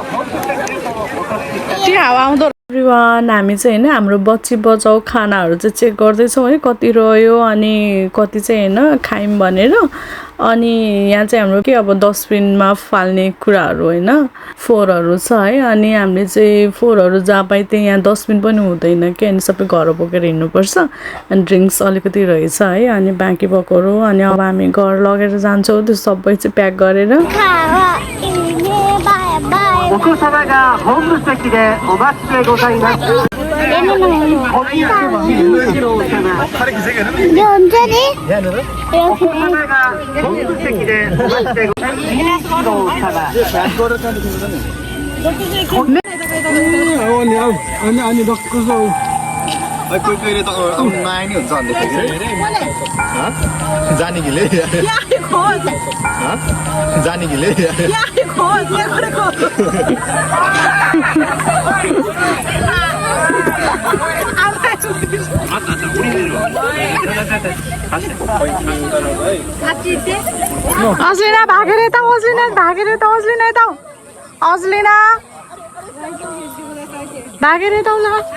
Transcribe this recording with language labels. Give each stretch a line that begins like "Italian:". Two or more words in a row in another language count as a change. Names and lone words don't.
Nepali: त्यो हावा आउँदो एभ्रिवान हामी चाहिँ होइन हाम्रो बच्ची बचाउ खानाहरू चाहिँ चेक गर्दैछौँ है कति रह्यो अनि कति चाहिँ होइन खायौँ भनेर अनि यहाँ चाहिँ हाम्रो के अब डस्टबिनमा फाल्ने कुराहरू होइन फोहोरहरू छ है अनि हामीले चाहिँ फोहोरहरू जहाँ पाए त्यही यहाँ डस्टबिन पनि हुँदैन कि अनि सबै घर बोकेर हिँड्नुपर्छ अनि ड्रिङ्क्स अलिकति रहेछ है अनि बाँकी बोकेर अनि अब हामी घर लगेर जान्छौँ त्यो सबै चाहिँ प्याक गरेर
Japanese: お子様がホーム席でお待ちでございます。お子様がホーム席でお待ちでございます。
Nepali: कोही कोहीले त नआए नि हुन्छ जाने कि जाने अजलिना भागेर यता अजलिना भागेर यता अजलिना यता अजलिना भागेर यता ल